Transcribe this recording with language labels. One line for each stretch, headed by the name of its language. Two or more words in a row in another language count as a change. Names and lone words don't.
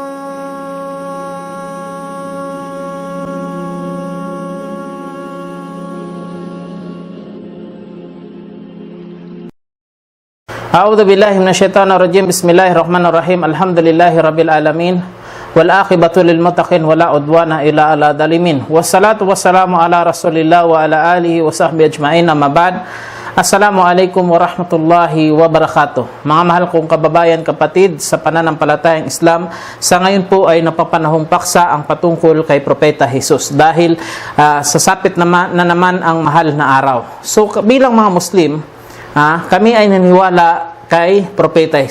Arabic: أعوذ بالله من الشيطان الرجيم. بسم الله الرحمن الرحيم الحمد لله رب العالمين والعاقبة للمتقين ولا عدوان إلا على الظالمين. والصلاة والسلام على رسول الله وعلى آله وصحبه أجمعين. أما بعد. السلام عليكم ورحمة الله وبركاته.
Filipino: Mga mahal kong kababayan, kapatid sa pananampalatayang Islam, sa ngayon po ay napapanahong paksa ang patungkol kay Propeta Jesus dahil sasapit na naman ang mahal na araw. So bilang mga Muslim, kami ay naniwala kay Propeta Jesus.